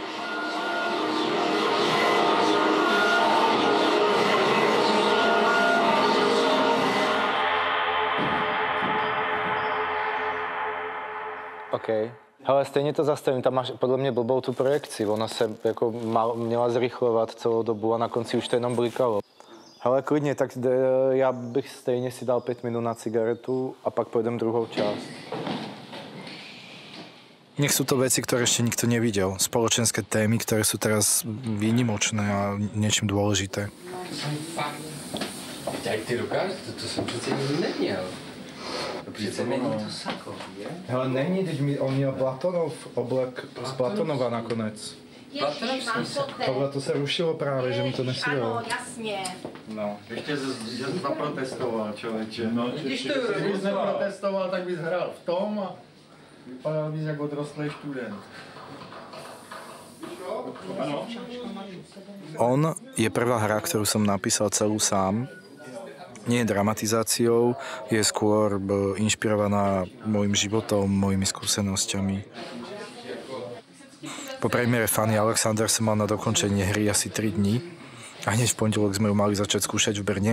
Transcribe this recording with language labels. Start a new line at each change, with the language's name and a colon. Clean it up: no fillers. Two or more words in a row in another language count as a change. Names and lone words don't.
Czech: OK. Hele, stejně to zastavím, tam máš podle mě blbou tu projekci, ona se jako měla zrychlovat celou dobu a na konci už to jenom blikalo. Hele, klidně, tak já bych stejně si dal 5 minut na cigaretu a pak pojedem druhou část.
Slovak: Nech sú to veci, ktoré ešte nikto nevidel. Spoločenské témy, ktoré sú teraz výnimočné a niečím dôležité.
Czech: Jak ty dokážeš? To jsem přece nikdy neměl. Přece není to sako, je? Hele, není, teď on měl Platonov oblek z Platonova nakonec. Ježiš, mám to Tohle to se rušilo právě, že mi to nesedlo. Ano, jasně. No, ještě zaprotestoval, člověče. No, když to Kdybys neprotestoval, tak bys hrál v tom a vypadal bys jako odrostlý student. Ano.
Slovak: On je prvá hra, ktorú som napísal celú sám. Nie je dramatizáciou, je skôr inšpirovaná môjim životom, mojimi skúsenosťami. Po premiére Fanny Alexander som mal na dokončenie hry asi 3 dní a hneď v pondelok sme ju mali začať skúšať v Brne.